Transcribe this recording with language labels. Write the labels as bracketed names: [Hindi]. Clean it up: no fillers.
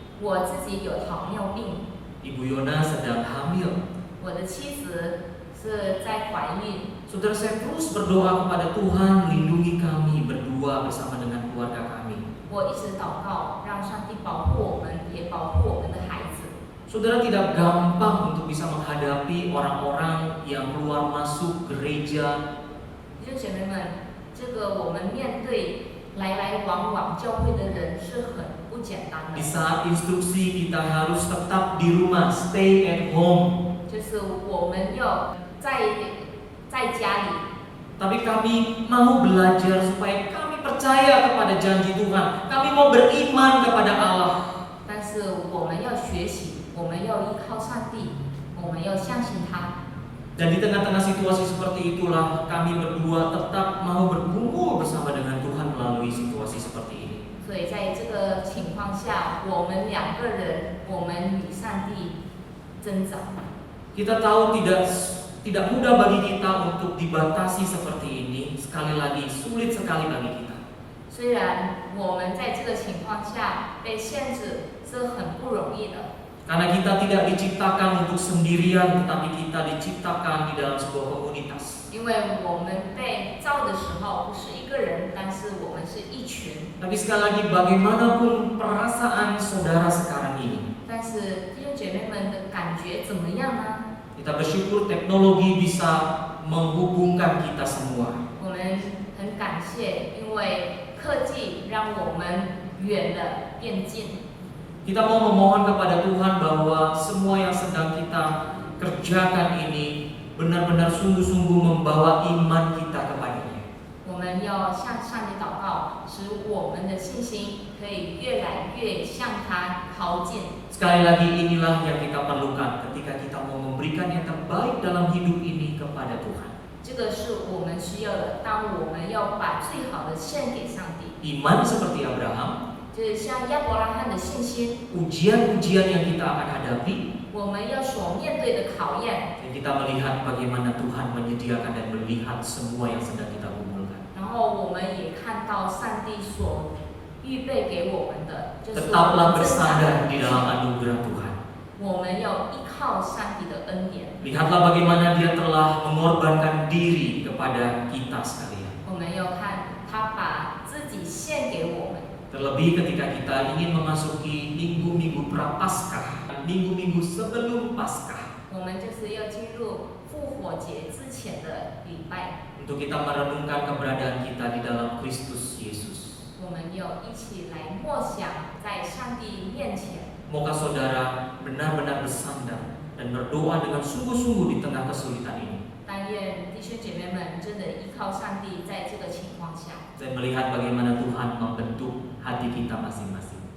[Chinese] 我自己有糖尿病， [Indonesian] Ibu Yona sedang hamil. [Chinese] 我的妻子是在怀孕。 [Indonesian] Saudara, saya terus berdoa kepada Tuhan, lindungi kami berdua bersama dengan keluarga kami. [Chinese] 我一直祷告，让上帝保护我们，也保护我们的孩子。 [Indonesian] Saudara, tidak gampang untuk bisa menghadapi orang-orang yang keluar masuk gereja. [Chinese] 弟兄姐妹们，这个我们面对来往教会的人是很不简单 [Indonesian] Di [Chinese] 的。 [Indonesian] saat instruksi kita harus tetap di rumah, [English] stay at home. [Chinese] 就是我们要在家里， [Indonesian] Tapi kami mau belajar supaya kami percaya kepada janji Tuhan. Kami mau beriman kepada Allah. [Chinese] 但是我们要学习，我们要依靠上帝，我们要相信他。 [Indonesian] Dan di tengah-tengah situasi seperti itulah kami berdua tetap mau berkumpul bersama dengan Tuhan melalui situasi seperti ini. [Chinese] 所以在这个情况下，我们两个人，我们与上帝增长。 [Indonesian] Kita tahu tidak mudah bagi kita untuk dibatasi seperti ini. Sekali lagi, sulit sekali bagi kita. [Chinese] 虽然我们在这个情况下被限制是很不容易的， [Indonesian] Karena kita tidak diciptakan untuk sendirian, tetapi kita diciptakan di dalam sebuah komunitas. [Chinese] 因为我们被造的时候不是一个人，但是我们是一群。 [Indonesian] Tapi sekali lagi, bagaimanapun perasaan saudara sekarang ini, [Chinese] 但是弟兄姐妹们的感觉怎么样呢？ [Indonesian] kita bersyukur teknologi bisa menghubungkan kita semua. [Chinese] 我们很感谢，因为科技让我们远了变近。 [Indonesian] Kita mau memohon kepada Tuhan bahwa semua yang sedang kita kerjakan ini benar-benar sungguh-sungguh membawa iman kita kepadanya. [Chinese] 我们要向上帝祷告，使我们的信心可以越来越向他靠近。 [Indonesian] Sekali lagi, inilah yang kita perlukan ketika kita mau memberikan yang terbaik dalam hidup ini kepada Tuhan. [Chinese] 这个是我们需要的。当我们要把最好的献给上帝， [Indonesian] Iman seperti Abraham, [Chinese] 就是像亚伯拉罕的信心， [Indonesian] ujian-ujian yang kita akan hadapi, [Chinese] 我我们要所面对的考验。 [Indonesian] Dan kita melihat bagaimana Tuhan menyediakan dan melihat semua yang sedang kita kumpulkan. [Chinese] 然后我们也看到上帝所预备给我们的，就是我 [Indonesian] Tetaplah [Chinese] 们正常 [Indonesian] bersandar di [Chinese] 的。 [Indonesian] dalam anugerah Tuhan. [Chinese] 我们要依靠上帝的恩典， [Indonesian] Lihatlah bagaimana Dia telah mengorbankan diri kepada kita sekalian. [Chinese] 我们要看他把自己献给我们。 [Indonesian] Terlebih ketika kita ingin memasuki minggu-minggu prapaskah, minggu-minggu sebelum Paskah, [Chinese] 我们就是要进入复活节之前的礼拜， [Indonesian] untuk kita merenungkan keberadaan kita di dalam Kristus Yesus. [Chinese] 我们要一起来默想在上帝面前。 [Indonesian] Moga saudara benar-benar bersandar dan berdoa dengan sungguh-sungguh di tengah kesulitan ini. [Chinese] 但愿弟兄姐妹们真的依靠上帝，在这个情况下， [Indonesian] Dan melihat bagaimana Tuhan membentuk hati kita masing-masing.